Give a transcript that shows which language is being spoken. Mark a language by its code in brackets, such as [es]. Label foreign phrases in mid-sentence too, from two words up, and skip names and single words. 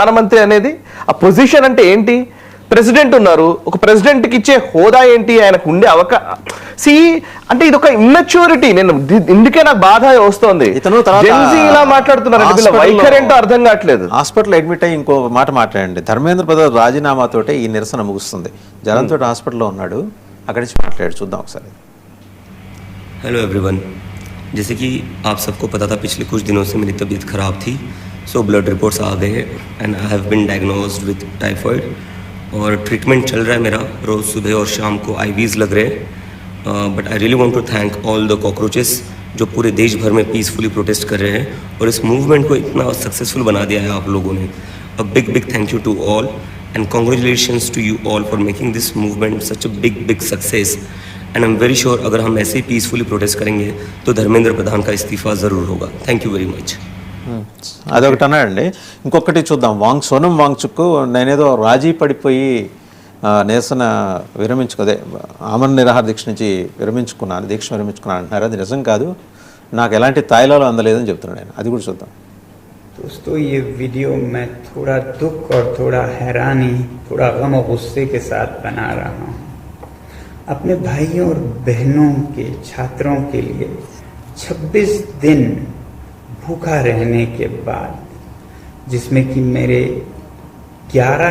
[te] ప్రధానమంత్రి అనేది ఆ పొజిషన్ అంటే ఏంటి, ప్రెసిడెంట్ ఉన్నారు, ఒక ప్రెసిడెంట్ కి ఇచ్చే హోదా ఏంటి, ఆయనకు ఉండే అంటే ఇది ఒక ఇమ్మెచ్యూరిటీ. నేను ఇందుకే నాకు బాధ వస్తోంది. ఇలా మాట్లాడుతున్నారు, వీళ్ళ వైఖరి ఏంటో అర్థం కావట్లేదు. [en] hospital admit [te] అయ్యి ఇంకో మాట మాట్లాడండి. ధర్మేంద్ర ప్రసాద్ రాజీనామాతోటే ఈ నిరసన ముగుస్తుంది. జనంతో హాస్పిటల్లో ఉన్నాడు, అక్కడి నుంచి మాట్లాడు, చూద్దాం ఒకసారి. [en] hello everyone, [hi] जैसे कि आप सबको पता था पिछले कुछ दिनों से मेरी तबीयत ख़राब थी, सो [en] blood reports [hi] आ गए [en] and I have been diagnosed with typhoid [hi] और ट्रीटमेंट चल रहा है मेरा. रोज़ सुबह और शाम को आईवीज़ लग रहे हैं. [en] but I really want to thank all the cockroaches [hi] जो पूरे देश भर में [en] peacefully protest [hi] कर रहे हैं और इस मूवमेंट को इतना सक्सेसफुल बना दिया है आप लोगों ने. [en] a big thank you to all and congratulations to you all for making this movement such a big success. and I am very sure [hi] अगर हम ऐसे ही पीसफुली प्रोटेस्ट करेंगे तो धर्मेंद्र प्रधान का इस्तीफा ज़रूर होगा. [en] thank you very much. [te] అదొకటి అన్నాడండి. ఇంకొకటి చూద్దాం. సోనం వాంగ్చుక్ నేనేదో రాజీ పడిపోయి నిరసన విరమించుకోదే ఆమరణ నిరాహార దీక్ష నుంచి దీక్ష విరమించుకున్నాను అంటున్నారు. అది నిజం కాదు, నాకు ఎలాంటి తాయిలాలు అందలేదని చెప్తున్నాడు ఆయన. అది కూడా చూద్దాం. [hi] दोस्तों, ये वीडियो मैं थोड़ा दुख और थोड़ा हैरानी, थोड़ा गम और गुस्से के साथ बना रहा हूँ. अपने भाइयों और बहनों के छात्रों के लिए 26 दिन भूखा रहने के बाद, जिसमें कि मेरे 11